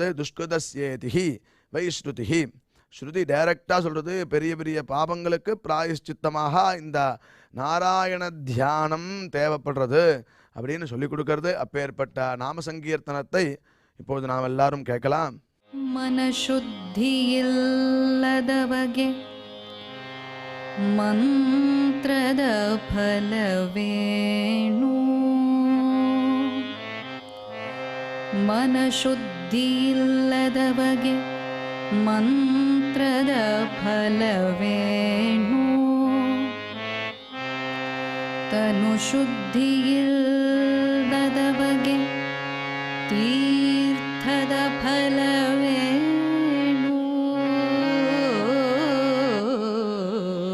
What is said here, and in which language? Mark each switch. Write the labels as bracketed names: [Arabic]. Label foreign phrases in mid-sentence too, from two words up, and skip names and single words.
[Sanskrit] दुष्कृतस्येतिहि वैश्रुतिहि, [Tamil] ஸ்ருதி டைரக்டாக சொல்கிறது. பெரிய பெரிய பாபங்களுக்கு பிராயஷ்சித்தமாக இந்த நாராயண தியானம் தேவைப்படுறது அப்படின்னு சொல்லி கொடுக்கறது. அப்பேற்பட்ட நாம சங்கீர்த்தனத்தை இப்போது நாம் எல்லாரும் கேட்கலாம். [Kannada] ಮನಶುದ್ಧಿಯಿಲ್ಲದವಗೆ ಮಂತ್ರದ ಫಲವೇಣು, ಮನಶುದ್ಧಿಯಿಲ್ಲದವಗೆ ಮಂತ್ರದ ಫಲವೇಣು, ತನು ಶುದ್ಧಿಯಿಲ್ಲದವಗೆ ತೀರ್ಥದ ಫಲವೇಣು.